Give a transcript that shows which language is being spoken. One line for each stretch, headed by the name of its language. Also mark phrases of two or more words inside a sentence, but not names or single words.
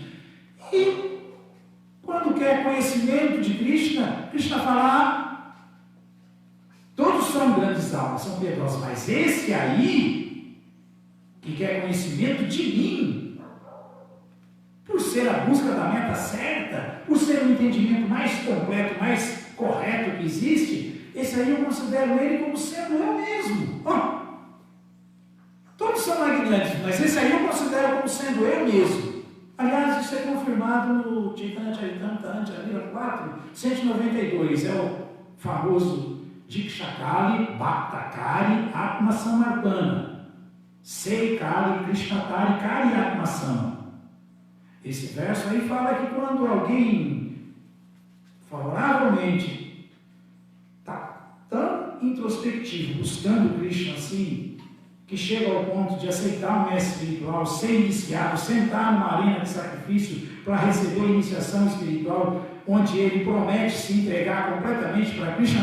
Portuguese: E quando quer conhecimento de Krishna, Krishna fala, todos são grandes almas, são piedosos, mas esse aí, que quer conhecimento de mim, por ser a busca da meta certa, por ser o entendimento mais completo, mais correto que existe, esse aí eu considero ele como sendo eu mesmo. Todos são magnéticos, mas esse aí eu considero como sendo eu mesmo. Aliás, isso é confirmado no Chaitanya Charitamrita, Lila 4, 192, é o famoso
Bangla: দীক্ষাকালি ভক্তকরি আত্ম সমর্পণ, সেইকালি কৃষ্ণতারি করি আত্ম সম.
Portuguese: Esse verso aí fala que quando alguém favoravelmente está tão introspectivo, buscando Krishna assim, que chega ao ponto de aceitar o mestre espiritual, ser iniciado, sentar numa arena de sacrifício para receber a iniciação espiritual, onde ele promete se entregar completamente para Krishna.